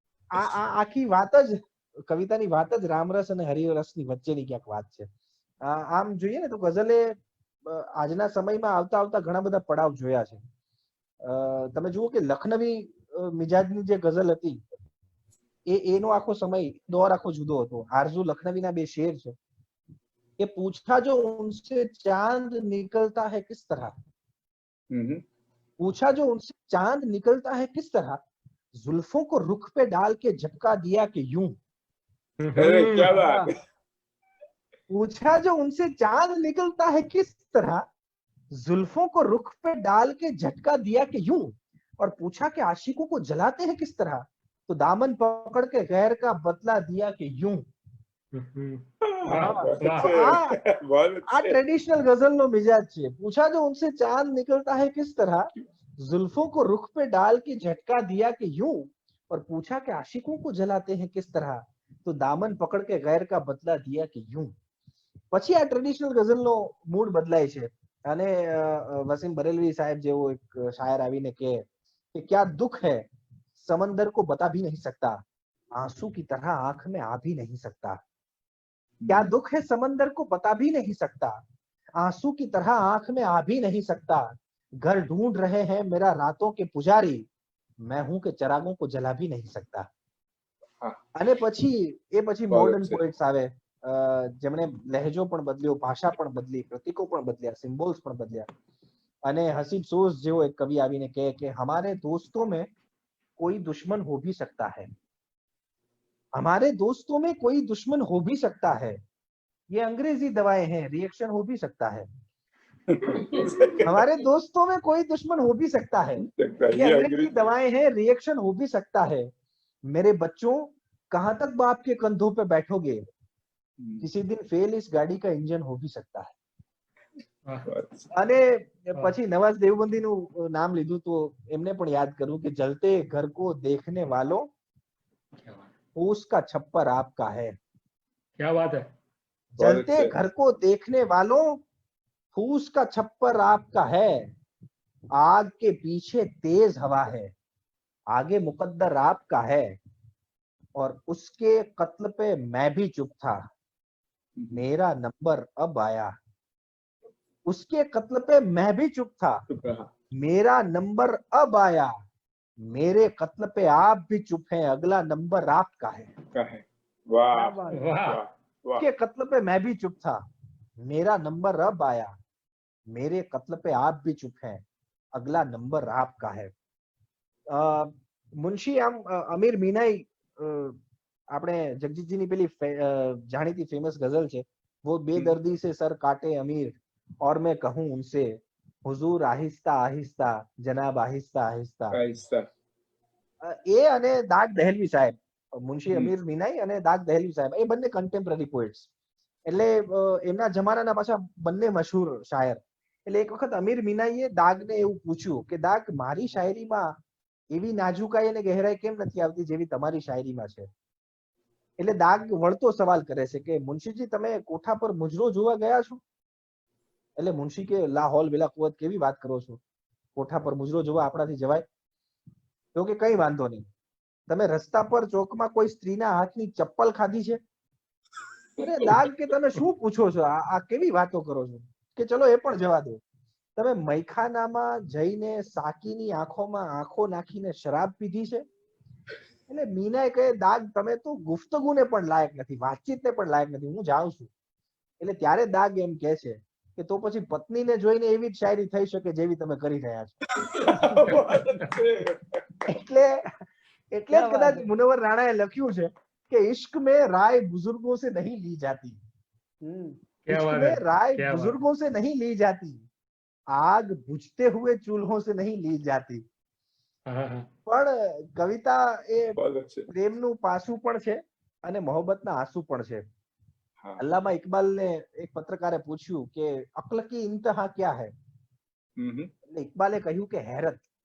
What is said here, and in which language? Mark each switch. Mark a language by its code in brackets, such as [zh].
[gu] આ આખી વાત જ, કવિતાની વાત જ રામરસ અને હરિરસની વચ્ચેની ક્યાંક વાત છે. આમ જોઈએ ને તો ગઝલે આજના સમયમાં આવતા આવતા ઘણા બધા પડાવ જોયા છે. તમે જુઓ કે લખનવી મિજાજની જે ગઝલ હતી એનો આખો સમય દોર આખો જુદો હતો. આરઝુ લખનવીના 2 શેર છે કે [hi] પૂછા જો ઉનસે ચાંદ નિકલતા है किस तरह, पूछा जो उनसे चांद निकलता है किस तरह, जुल्फों को रुख पे डाल के झटका दिया कि यूं. अरे क्या बात. पूछा जो उनसे चांद निकलता है किस तरह, जुल्फों को रुख पे डाल के झटका दिया कि यूं, और पूछा कि आशिकों को जलाते हैं किस तरह, तो दामन पकड़ के गैर का बदला दिया कि यूं. [gu] આ ट्रेडिशनल गजल નો मिजाज છે. [hi] पूछा जो उनसे चांद निकलता है किस तरह, जुल्फों को रुख पे डाल के झटका दिया कि यूं, और पूछा कि आशिकों को जलाते हैं किस तरह, तो दामन पकड़ के गैर का बदला दिया कि यूं. [gu] પછી આ ટ્રેડિશનલ ગઝલનો મૂડ બદલાય છે અને વસીમ બરેલવી સાહેબ જેવો એક શાયર આવીને કે [hi] क्या दुख है समंदर को बता भी नहीं सकता, आंसू की तरह आंख में आ भी नहीं सकता. क्या दुख है समंदर को बता भी नहीं सकता, आंसू की तरह आंख में आ भी नहीं सकता. घर ढूंढ रहे हैं मेरा रातों के पुजारी, मैं हूं कि चरागों को जला भी नहीं सकता. [gu] અને પછી મોડર્ન પોએટ્સ આવે જેમણે લહેજો પણ બદલ્યો, ભાષા પણ બદલી, પ્રતીકો પણ બદલ્યા, સિમ્બોલ્સ પણ બદલ્યા. અને હસીબ સોઝ જેવો એક કવિ આવીને કહે કે [hi] हमारे दोस्तों में कोई दुश्मन हो भी सकता है, हमारे दोस्तों में कोई दुश्मन हो भी सकता है, ये अंग्रेजी दवाएं हैं रिएक्शन हो भी सकता है. हमारे दोस्तों में कोई दुश्मन हो भी सकता है, ये अंग्रेजी दवाएं हैं रिएक्शन हो भी सकता है. मेरे बच्चों कहां तक बाप के कंधों पे बैठोगे, किसी दिन फेल इस गाड़ी का इंजन हो भी सकता है. [gu] અને પછી નવાઝ દેવબંધીનું નામ લીધું તો એમને પણ યાદ કરું કે [hi] જલતે ઘર કો દેખને વાલો उसका छप्पर आपका है. क्या बात है. जलते घर को देखने वालों फूस का छप्पर आपका है, आग के पीछे तेज हवा है, आगे मुकद्दर आपका है, और उसके कत्ल पे मैं भी चुप था, मेरा नंबर अब आया. उसके कत्ल पे मैं भी चुप था, मेरा नंबर अब आया, मेरे कत्ल पे आप भी चुप हैं, अगला नंबर आपका है. वाह वाह. उसके कत्ल पे मैं भी चुप था, मेरा नंबर अब आया, मेरे कत्ल पे आप भी चुप हैं, अगला नंबर आपका है. मुंशी आम अमीर मीनाई [gu] આપણે જગજીતજીની પેલી જાણીતી ફેમસ ગઝલ છે, [hi] वो बेदर्दी से सर काटे अमीर और मैं कहूं उनसे हुजूर आहिस्ता आहिस्ता जनाब आहिस्ता आहिस्ता. આહિસ્તા. [gu] એ અને દાગ દહેલવી સાહેબ, મુનશી હમ. અમીર મિનાઈ અને દાગ દહેલવી સાહેબ, એ બંને કન્ટેમ્પરરી પોએટ્સ. એટલે એમના જમાનાના પાછા બંને મશહૂર શાયર. એટલે એક વખત અમીર મિનાઈએ દાગને એવું પૂછ્યું કે દાગ, મારી શાયરીમાં એવી નાજુકાઈ અને ગહેરાઈ કેમ નથી આવતી જેવી તમારી શાયરીમાં છે? એટલે દાગ વળતો સવાલ કરે છે કે મુનશીજી, તમે કોઠા પર મુજરો જોવા ગયા છો? એટલે મુનશી કે લા હૌલ વલા કુવત, કેવી વાત કરો છો, કોઠા પર મુજરો જોવા આપણાથી જવાય? તો કે કઈ વાંધો નહીં, તમે રસ્તા પર ચોકમાં કોઈ સ્ત્રીના હાથની ચપ્પલ ખાધી છે? અરે દાગ કે તમે શું પૂછો છો, આ કેવી વાતો કરો છો? કે ચલો એ પણ જવા દો, તમે મૈખાનામાં જઈને સાકીની આંખોમાં આંખો નાખીને શરાબ પીધી છે? એટલે મીનાએ કહે, દાગ તમે તો ગુફ્તગુને પણ લાયક નથી, વાતચીતને પણ લાયક નથી, હું જાઉં છું. એટલે ત્યારે દાગ એમ કહે છે કે તો પછી પત્નીને જોઈને એવી જ શાયરી થઈ શકે જેવી તમે કરી રહ્યા છો. એટલે જ કદાચ મુનવ્વર રાણાએ લખ્યું છે કે [hi] ઇશ્ક में राय बुजुर्गों से नहीं ली जाती, इश्क में राय बुजुर्गों से नहीं ली जाती, आग बुझते हुए चूल्हों से नहीं ली जाती. [gu] પણ કવિતા એ પ્રેમનું પાસું પણ છે અને મોહબ્બતના આંસુ પણ છે. અલ્લામા ઇકબાલને એક પત્રકારે પૂછ્યું કે [hi] અક્લ કી ઇંતહા ક્યા હૈ? [gu] એટલે ઇકબાલે કહ્યું કે હેરત.